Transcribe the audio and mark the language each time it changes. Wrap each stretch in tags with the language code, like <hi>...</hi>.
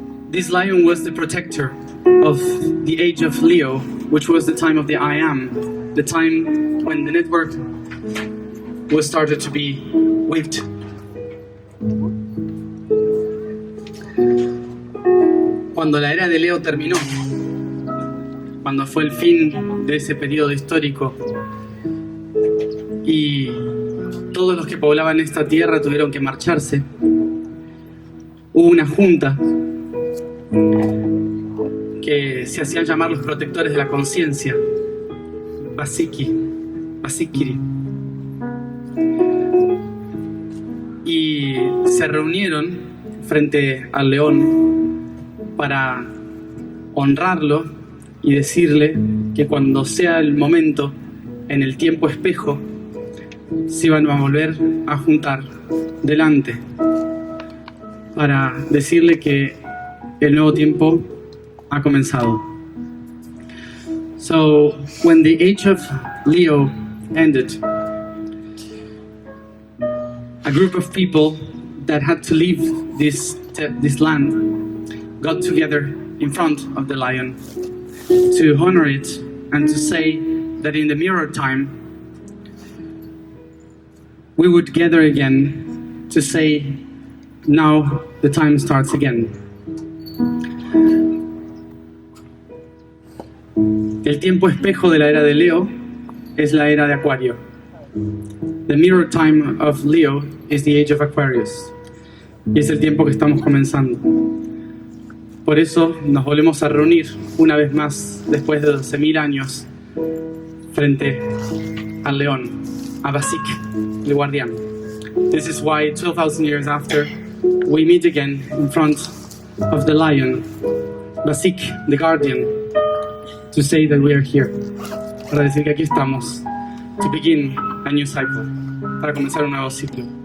<en>This lion was the protector of the age of Leo, which was the time of the I Am, the time when the network was started to be weaved.</en> <es>Cuando la era de Leo terminó, cuando fue el fin de ese periodo histórico y todos los que poblaban esta tierra tuvieron que marcharse, hubo una junta que se hacían llamar los protectores de la conciencia, Basikiri, y se reunieron frente al león para honrarlo y decirle que cuando sea el momento, en el tiempo espejo, se iban a volver a juntar delante para decirle que el nuevo tiempo ha comenzado.</es> <en>So, when the age of Leo ended, a group of people that had to leave this land got together in front of the lion to honor it and to say that in the mirror time we would gather again to say, now the time starts again.</en> <es>El tiempo espejo de la era de Leo es la era de Acuario.</es> <en>The mirror time of Leo is the age of Aquarius.</en> <es>Y es el tiempo que estamos comenzando. Por eso nos volvemos a reunir una vez más después de 12.000 años frente al león, a Basik, el guardián.</es> <en>This is why 12,000 years after we meet again in front of the lion, Basik, the guardian, to say that we are here,</en> <es>para decir que aquí estamos,</es> <en>to begin a new cycle,</en> <es>para comenzar un nuevo ciclo.</es>